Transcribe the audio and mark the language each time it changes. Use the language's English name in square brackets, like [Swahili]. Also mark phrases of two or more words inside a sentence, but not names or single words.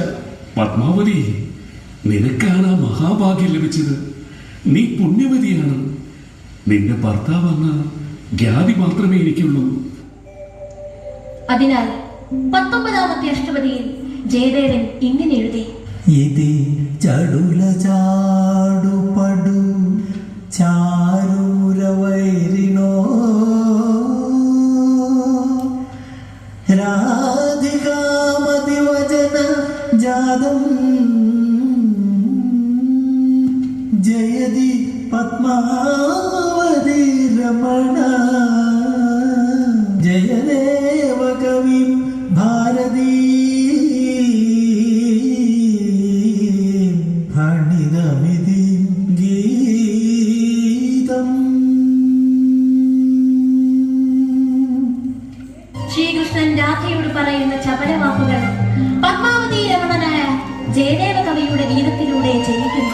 [Malayalam] പത്മാവതി, നിനക്കാണ് ആ മഹാഭാഗ്യം ലഭിച്ചത്. നീ പുണ്യവതിയാണ്. നിന്റെ ഭർത്താവെന്ന ഖ്യാതി മാത്രമേ എനിക്കുള്ളൂ. അതിനാൽ 19ാമത്തെ അഷ്ടപതിയിൽ ജയദേവൻ ഇങ്ങനെ എഴുതി: [Sanskrit] ఇది చడుల చాడుపడు చారూర వైరినో రాధికామతి వచన జాతం జయది పద్మావతి రమణ జయదేవ కవి భారతీ ഫണിതമിതി ഗീതം. [Malayalam] ശ്രീകൃഷ്ണൻ രാധയോട് പറയുന്ന ചപലവാക്കുകൾ പത്മാവതി രമണനായ ജയദേവ കവിയുടെ ഗീതത്തിലൂടെ ജയിക്കുന്നു.